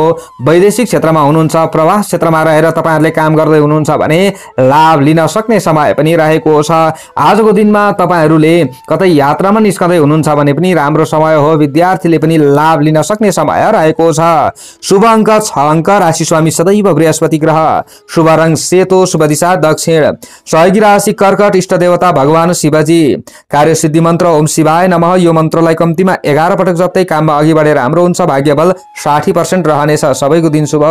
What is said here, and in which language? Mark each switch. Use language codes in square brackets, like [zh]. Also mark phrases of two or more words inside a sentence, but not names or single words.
[ne] वैदेशिक क्षेत्रमा हुनुहुन्छ, प्रवास क्षेत्रमा रहेर तपाईहरुले काम गर्दै हुनुहुन्छ भने लाभ लिन सक्ने समय पनि रहेको छ। आजको दिनमा तपाईहरुले कतै यात्रामा निस्कदै हुनुहुन्छ भने पनि राम्रो समय हो। विद्यार्थीले पनि लाभ लिन सक्ने समय रहेको छ। शुभ अंक 6 अंक। राशि स्वामी सदैव बृहस्पति ग्रह। शुभ रंग सेतो। शुभ दिशा दक्षिण। सहयोगी राशि कर्कट। इष्ट देवता भगवान शिवजी। कार्य सिद्धि मन्त्र [sa] ओम शिवाय नमः। [ne] यो मन्त्रलाई कम्तीमा 11 पटक जप्दै काममा अघि बढेर राम्रो हुन्छ। भाग्य बल 60% रहनेछ। सबैको दिन शुभ।